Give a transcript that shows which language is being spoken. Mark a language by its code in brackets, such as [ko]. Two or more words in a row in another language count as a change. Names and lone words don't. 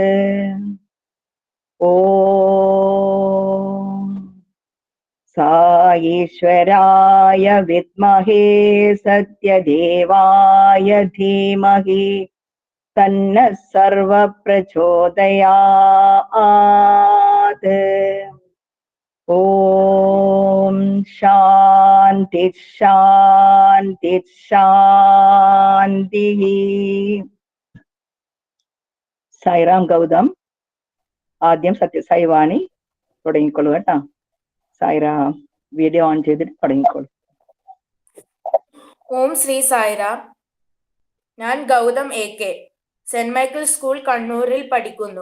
[sa] ॐ ईश्वराय विद्महे सत्यदेवाय धीमहि तन्नः सर्वः प्रचोदयात्। ॐ शान्ति शान्ति शान्तिः. [ml] സായിറാം ഗൗതം. ആദ്യം സത്യസായി വാണി തുടങ്ങിക്കോളൂ കേട്ടോ. സായിറാം. വീഡിയോ ഓൺ ചെയ്തിട്ട് തുടങ്ങിക്കോളൂ. ഓം ശ്രീ സായിരാം. ഞാൻ ഗൗതം AK, സെന്റ് മൈക്കിൾ സ്കൂൾ കണ്ണൂരിൽ പഠിക്കുന്നു.